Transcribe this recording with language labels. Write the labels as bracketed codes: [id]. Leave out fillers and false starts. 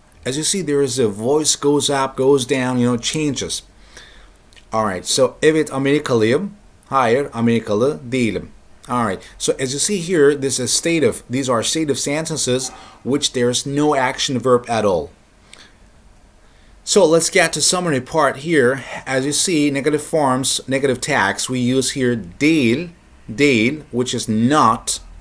[en] As you see, there is a voice goes up, goes down, changes. Alright, so [tr] evet Amerikalıyım. Hayır, Amerikalı değilim. [en] Alright, so as you see here, this is stative. These are stative sentences which there's no action verb at all. So let's get to summary part here. As you see, negative forms, negative tags, we use here değil, which is not.